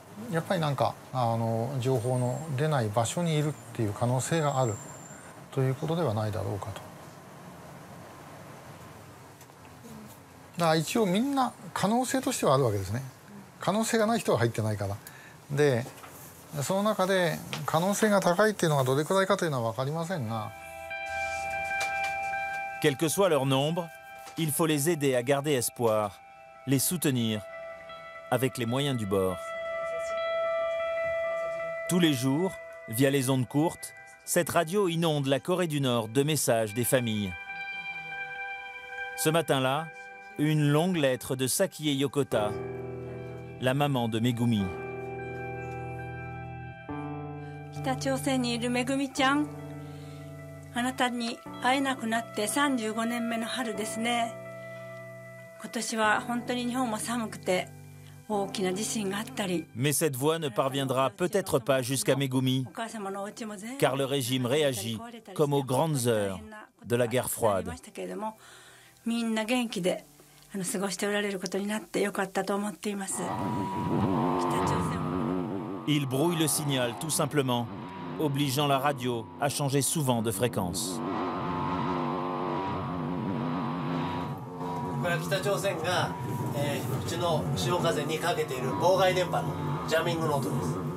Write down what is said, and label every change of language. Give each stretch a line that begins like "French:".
Japanese: やっぱりなんか情報の出ない場所にいるっていう可能性があるということではないだろうかと。だから一応みんな可能性としてはあるわけですね。可能性がない人は入ってないから。でその中で可能性が高いっていうのがどれくらいかというのは分かりませんが。
French: Quel que soit leur nombre, il faut les aider à garder espoir, les soutenir avec les moyens du bord. Tous les jours, via les ondes courtes, cette radio inonde la Corée du Nord de messages des familles. Ce matin-là, une longue lettre de Sakie Yokota, la maman de Megumi.
Japanese: 北朝鮮にいるめぐみちゃん、あなたに会えなくなって35年目の春ですね。今年は本当に日本も寒くて大きな地震があったり。
French: Mais cette voix ne parviendra peut-être pas jusqu'à Megumi,
Japanese: お母様のお家も全部
French: car le régime réagit comme aux grandes heures de la guerre froide.
Japanese: みんな元気で過ごしておられることになってよかったと思っています。北朝鮮
French: Il brouille le signal tout simplement, obligeant la radio à changer souvent de fréquence.
Japanese: これは北朝鮮が、うちの潮風にかけている妨害電波のジャミングの音です。